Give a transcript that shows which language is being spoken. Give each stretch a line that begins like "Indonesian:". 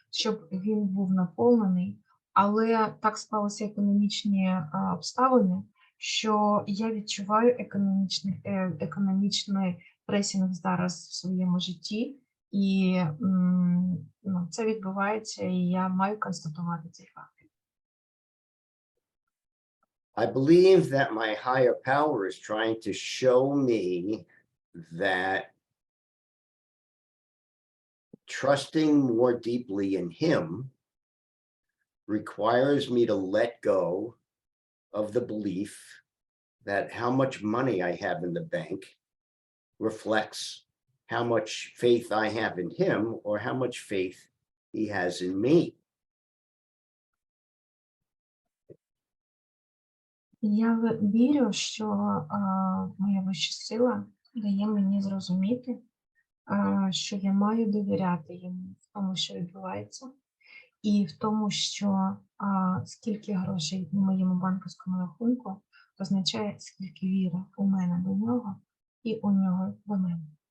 Ukrainian: щоб він був наповнений, але так склалися економічні обставини, що я відчуваю економічний пресінг зараз в своєму житті, і ну, це відбувається, і я маю констатувати цей факт.
English: I believe that my higher power is trying to show me that trusting more deeply in him requires me to let go of the belief that how much money I have in the bank reflects how much faith I have in him or how much faith he has in me.
Ukrainian: Я вірю, що моя вища сила дає мені зрозуміти, що я маю довіряти йому в тому, що відбувається, і в тому, що скільки грошей на моєму банківському рахунку означає, скільки віри у мене до нього і у нього до мене.